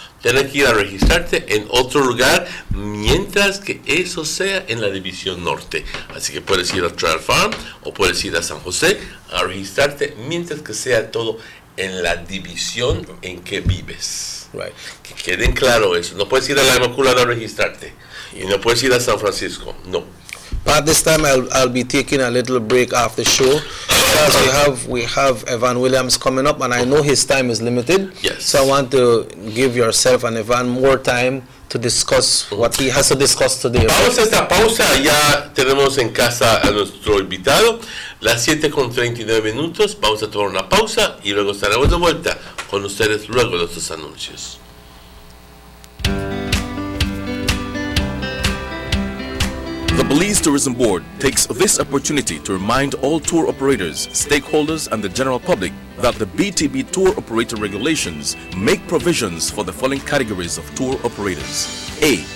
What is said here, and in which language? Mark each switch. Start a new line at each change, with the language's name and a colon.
Spanish: tener que ir a registrarte en otro lugar mientras que eso sea en la división norte. Así que puedes ir a Trail Farm o puedes ir a San José a registrarte mientras que sea todo en la división en que vives.
English: Right.
Spanish: Que queden claro eso. No puedes ir a la Inmaculada a registrarte y no puedes ir a San Francisco. No.
English: But this time I'll be taking a little break after the show because we have Evan Williams coming up, and I know his time is limited. Yes. So I want to give yourself and Evan more time to discuss what he has to discuss today.
Spanish: Vamos a esta pausa. Ya tenemos en casa a nuestro invitado. Las 7:39. Vamos a tomar una pausa y luego estaremos de vuelta con ustedes luego de estos anuncios.
English: The Belize Tourism Board takes this opportunity to remind all tour operators, stakeholders, and the general public that the BTB Tour Operator Regulations make provisions for the following categories of tour operators. A.